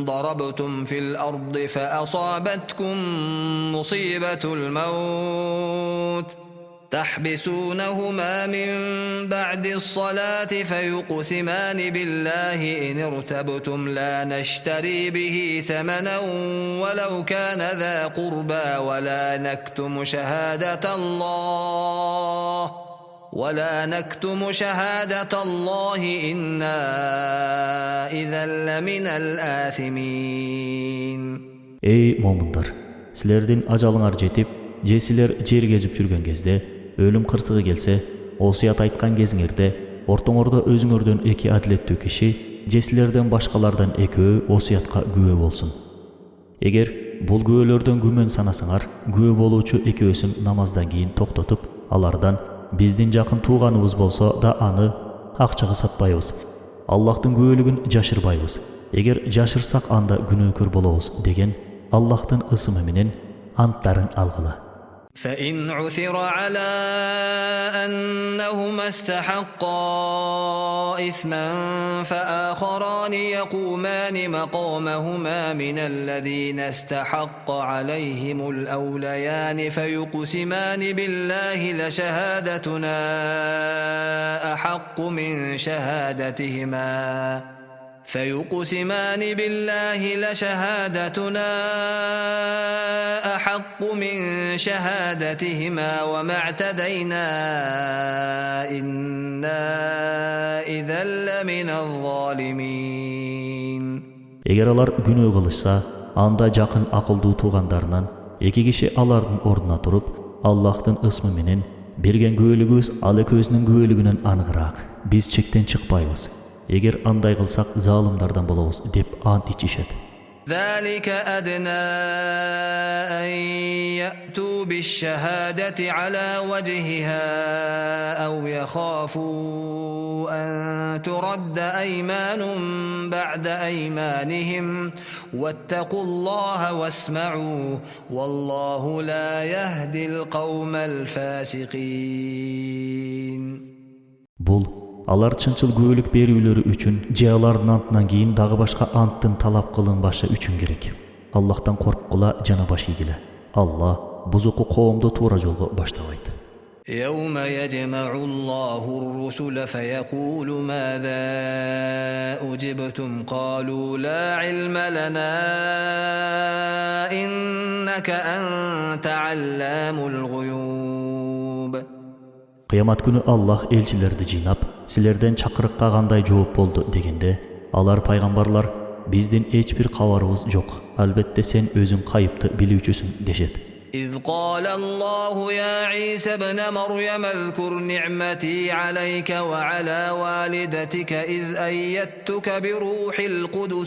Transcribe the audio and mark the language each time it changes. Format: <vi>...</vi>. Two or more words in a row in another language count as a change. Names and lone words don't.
<ar>ضربتم في الأرض فأصابتكم مصيبة الموت تحبسونهما من بعد الصلاة فيقسمان بالله إن ارتبتم لا نشتري به ثمنا ولو كان ذا قربى ولا نكتم شهادة الله إنا إذا لمن الآثمين.</ar> <ky>Ey момундар, силердин ажалыңар жетип, же силер жер кезип жүргөн кезде өлүм кырсыгы келсе, осуят айткан кезиңерде ортоңордо өзүңөрдөн эки адилеттүү киши же силерден башкалардан экөө осуятка күбө болсун. Эгер бул күбөлөрдөн күмөн санасаңар, күбө болуучу экөөсүн намаздан кийин токтотуп, алардан биздин жакын тууганыбыз болсо да аны акчага сатпайбыз. Аллахтын күбөлүгүн жашырбайбыз. Эгер жашырсак анда күнөөкөр болобуз деген Аллахтын ысымы менен анттарын алгыла.</ky> <ar>فإن عثر على أنهما استحقا إثما فآخران يقومان مقامهما من الذين استحق عليهم الأوليان فيقسمان بالله لشهادتنا أحق من شهادتهما وما اعتدينا إنا إذا لمن الظالمين.</ar> <ky>Егер алар күнөө кылышса, анда жакын акылдуу туугандарынан эки киши алардын ордуна туруп, Аллахтын ысмы менен берген күбөлүгүбүз ал экөөсүнүн күбөлүгүнөн аныгыраак. Биз чектен чыкпайбыз. Егер андай кылсак залымдардан болобуз деп ант ичишет.</ky> <ar>ذلك أدنى أن يأتوا بالشهادة على وجهها أو يخافوا أن ترد أيمان بعد أيمانهم واتقوا الله واسمعوا والله لا يهدي القوم الفاسقين.</ar> <ky>Алар чынчыл күбөлүк берүүлөрү үчүн же алардын антынан кийин дагы башка анттын талап кылынбашы үчүн керек. Аллахтан корккула жана баш ийгиле. Аллах бузуку коомду туура жолго баштабайт.</ky> <ar>يوم يجمع الله الرسل فيقول ماذا أجبتم قالوا لا علم لنا إنك أنت علام الغيوب.</ar> <ky>Кыямат күнү Аллах элчилерди жыйнап, силерден чакырыкка кандай жооп болду дегенде, алар пайгамбарлар биздин эч бир кабарыбыз жок. Албетте сен өзүң кайыпты билүүчүсүң дешет.</ky> <ar>إذ قال الله يا عيسى ابن مريم اذكر نعمتي عليك وعلى والدتك إذ أيدتك بروح القدس</ar>